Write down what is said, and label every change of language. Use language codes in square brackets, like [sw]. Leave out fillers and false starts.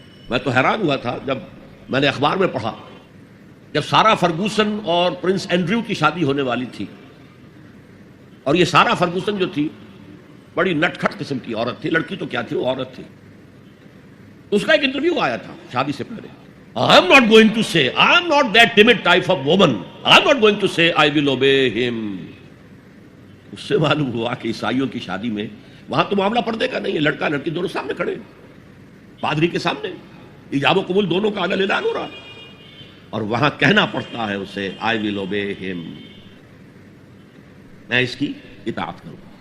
[ur] میں تو حیران ہوا تھا جب میں نے اخبار میں پڑھا، جب سارا فرگوسن اور پرنس اینڈریو کی شادی ہونے والی تھی، اور یہ سارا فرگوسن جو تھی بڑی نٹ کھٹ قسم کی عورت تھی، لڑکی تو کیا تھی، وہ عورت تھی. اس کا ایک انٹرویو آیا تھا شادی سے پہلے. [en] I am not going to say, I am not that timid type of woman. I am not going to say I will obey him. [ur] اس سے معلوم ہوا کہ عیسائیوں کی شادی میں وہاں تو معاملہ پردے کا نہیں ہے، لڑکا لڑکی دونوں سامنے کھڑے، پادری کے سامنے ایجاب و قبول دونوں کا اعلان ہو رہا، اور وہاں کہنا پڑتا ہے اسے [en] I will obey him، [ur] میں اس کی اطاعت کروں.